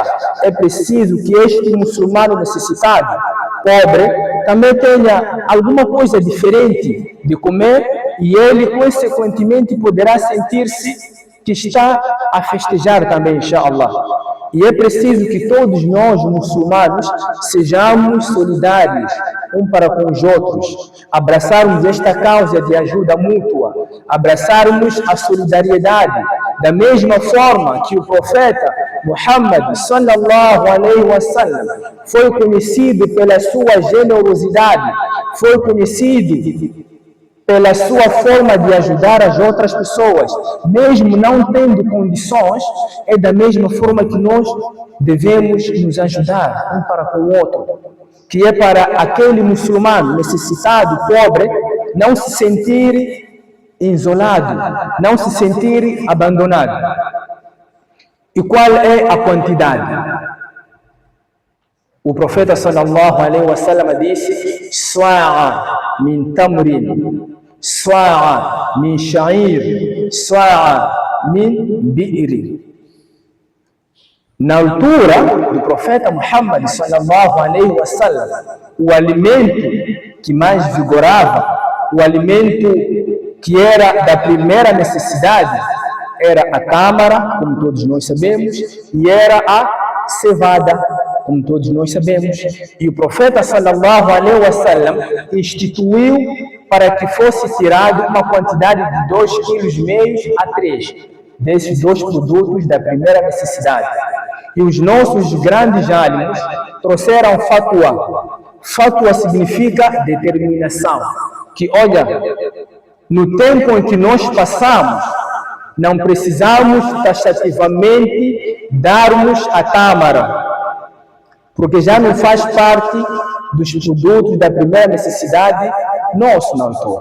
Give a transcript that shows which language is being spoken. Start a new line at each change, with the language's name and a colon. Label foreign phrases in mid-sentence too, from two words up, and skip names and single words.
Portuguese: É preciso que este muçulmano necessitado, pobre, também tenha alguma coisa diferente de comer e ele, consequentemente, poderá sentir-se que está a festejar também,
Arabic: إن شاء الله.
Portuguese: E é preciso que todos nós, muçulmanos, sejamos solidários um para com os outros, abraçarmos esta causa de ajuda mútua, abraçarmos a solidariedade, da mesma forma que o profeta Muhammad
Arabic: صلى الله عليه وسلم
Portuguese: foi conhecido pela sua generosidade, foi conhecido pela sua forma de ajudar as outras pessoas, mesmo não tendo condições. É da mesma forma que nós devemos nos ajudar um para com o outro, que é para aquele muçulmano necessitado, pobre, não se sentir isolado, não se sentir abandonado. E qual é a quantidade? O profeta
Arabic: صلى الله عليه وسلم
Portuguese: disse:
Arabic: "صاع من تمر، صاع من شعير، صاع من بر."
Portuguese: Na altura do profeta Muhammad
Arabic: صلى الله عليه وسلم,
Portuguese: o alimento que mais vigorava, o alimento que era da primeira necessidade, era a tâmara, como todos nós sabemos, e era a cevada, como todos nós sabemos. E o profeta
Arabic: صلى الله عليه وسلم
Portuguese: instituiu para que fosse tirado uma quantidade de 2,5 kg a 3 desses dois produtos da primeira necessidade. E os nossos grandes álimos trouxeram fatwa. Fatwa significa determinação. Que, olha, no tempo em que nós passamos, não precisamos taxativamente darmos a tâmara, porque já não faz parte dos produtos da primeira necessidade nosso na altura.